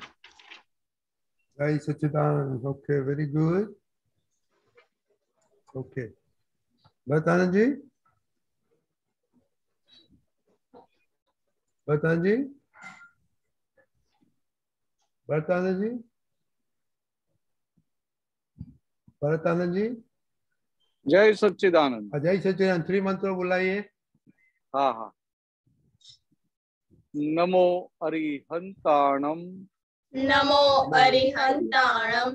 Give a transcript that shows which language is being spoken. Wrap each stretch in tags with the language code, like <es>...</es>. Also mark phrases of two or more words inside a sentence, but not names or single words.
<gu>જય સચ્ચિદાનંદ.</gu> <en>okay very good.</en> <gu>ઓકે ભરતાનંદજી. ભરતાનંદજી. ભરતાનંદજી. भरतानंद</gu> <hi>जय सच्चिदानंद. जय सच्चिदानंद. 3 मंत्रों बुलाइए. हाँ हाँ.</hi> <pra>नमो अरिहंताणम. नमो अरिहंताणम.</pra>